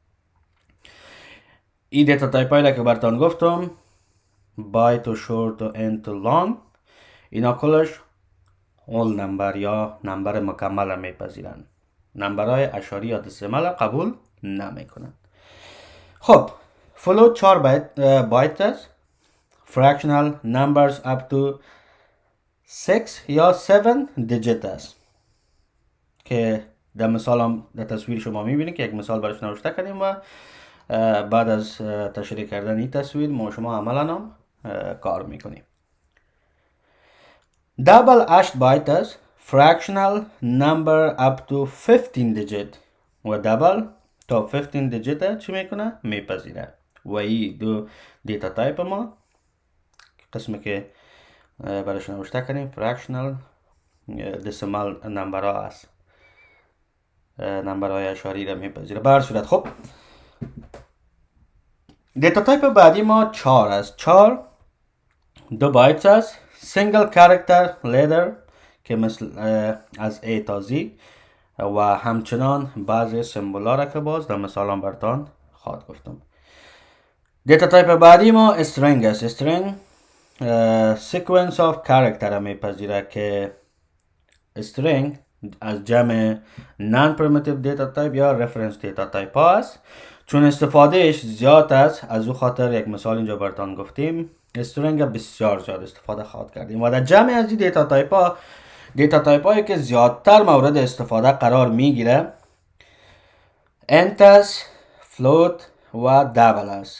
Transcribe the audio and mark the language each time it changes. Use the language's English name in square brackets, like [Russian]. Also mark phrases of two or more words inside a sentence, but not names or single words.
[Persian] این [English] data type [Persian] هایی را که براتون گفتم، بایت و شورت و انت و لانگ، اینا کلش اول نمبر یا نمبر مکمل میپذیرند. نمبرهای اشاری یا دسیمال قبول نمیکنند. خب فلوت 4 بایت است. [English] fractional numbers up to 6 [Persian] یا 7 دیجیت است که در مثال هم در تصویر شما میبینید که یک مثال برش نوشته کردیم و بعد از تشریح کردن این تصویر ما شما عملا هم کار میکنیم. دبل 8 بایت است. [English] fractional number up to 15 digit [Persian] و دبل تا 15 دیجیت چی میکنه؟ میپذیره. و این دو دیتا تایپ ما قسمی که برش نوشته کنیم fractional [English] decimal number [Persian] ها است، نمبرهای اشاری را میپذیره. به هر صورت خب [English] data type [Persian] بعدی ما 4 است. 4 2 بایت است. [English] single character letter [Persian] که مثل از A تا Z و همچنان بعضی سمبول ها را که باز در مثال هم براتون خواهد گفتم. [English] data type [Persian] بعدی ما string است. [English] string sequence of character [Persian] را میپذیره که [English] string [Persian] از جمع [English] non-primitive data type یا reference data type است. [Persian] چون استفادهش زیاد است، از او خاطر یک مثال اینجا براتون گفتیم، string بسیار زیاد استفاده خواهد کردیم و در جمع از این [English] data type [Persian] هایی که زیادتر مورد استفاده قرار میگیره int است، float و double است.